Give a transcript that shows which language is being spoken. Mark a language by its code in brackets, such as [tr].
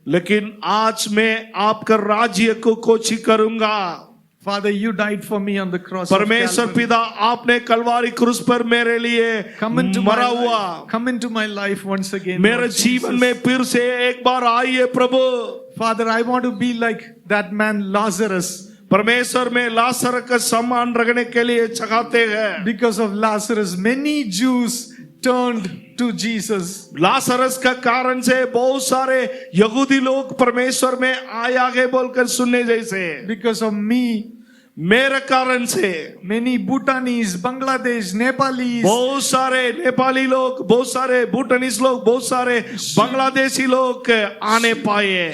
[hi] लेकिन आज मैं आपका राज्य को कोची करूंगा। [en] Father, you died for me on the cross. of [hi] परमेश्वर [en] Calvary. [hi] पिता, आपने कलवारी क्रूस पर मेरे लिए [en] Come into my [hi] मरा हुआ। [en] life. Come into my life once again. [hi] मेरे [en] Lord [hi] जीवन [en] Jesus. [hi] में फिर से एक बार आइए प्रभु। [en] Father, I want to be like that man Lazarus. [hi] परमेश्वर में लाजर का सम्मान रखने के लिए चाहते हैं। [en] Because of Lazarus, many Jews turned to Jesus. [hi] Lazarus का कारण से बहुत सारे यहूदी लोग परमेश्वर में आया गए बोलकर सुनने जैसे। [en] Because of me, [hi] मेरे कारण से [en] many Bhutanese, Bangladesh, Nepalis, [hi] बहुत सारे नेपाली लोग, बहुत सारे भूटानीज लोग, बहुत सारे बांग्लादेशी लोग आने पाए,